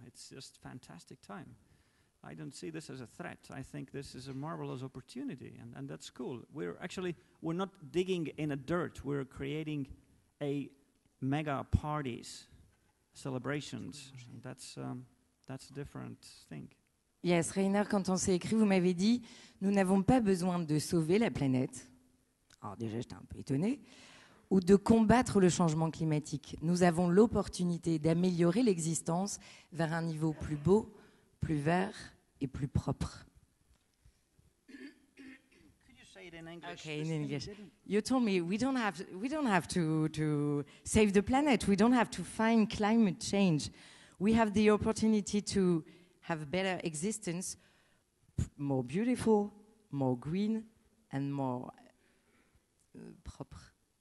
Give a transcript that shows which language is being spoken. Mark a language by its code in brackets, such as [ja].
[en] It's just fantastic time. I don't see this as a threat. I think this is a marvelous opportunity, and that's cool. We're not digging in a dirt. We're creating a mega parties, celebrations. That's a different thing. [fr] Yes, Rainer, quand on s'est écrit, vous m'avez dit, nous n'avons pas besoin de sauver la planète. Alors déjà, j'étais un peu étonnée. Ou de combattre le changement climatique. Nous avons l'opportunité d'améliorer l'existence vers un niveau plus beau, plus vert et plus propre. [en] Could you say it in English? Okay, in English. You told me we don't have to save the planet. We don't have to find climate change. We have the opportunity to have better existence, more beautiful, more green, and more propre.